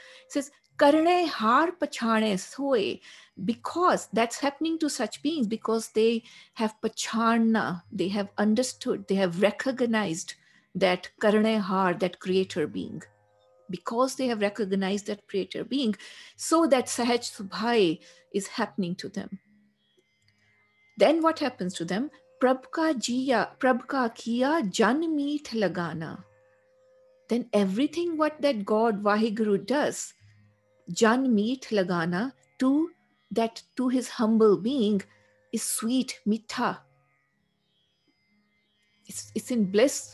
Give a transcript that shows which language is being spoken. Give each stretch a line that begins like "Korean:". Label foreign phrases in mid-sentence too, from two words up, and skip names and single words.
English: It says,
Punjabi: ਕਰਨੈ ਹਾਰ ਪਛਾਨੈ ਸੋਇ,
English: because that's happening to such beings, because they have pachana, they have understood, they have recognized that
Punjabi: ਕਰਨੈ ਹਾਰ,
English: that creator being. Because they have recognized that creator being, so that
Punjabi: ਸਹਜ ਸੁਭਾਇ
English: is happening to them. Then what happens to them?
Punjabi: ਪ੍ਰਭ ਕਾ ਕੀਆ ਜਨ ਮੀਠ ਲਗਾਨਾ.
English: Then everything what that God Vaheguru does,
Punjabi: ਜਨ ਮੀਠ ਲਗਾਨਾ,
English: to his humble being, is sweet, mitha. It's in bliss.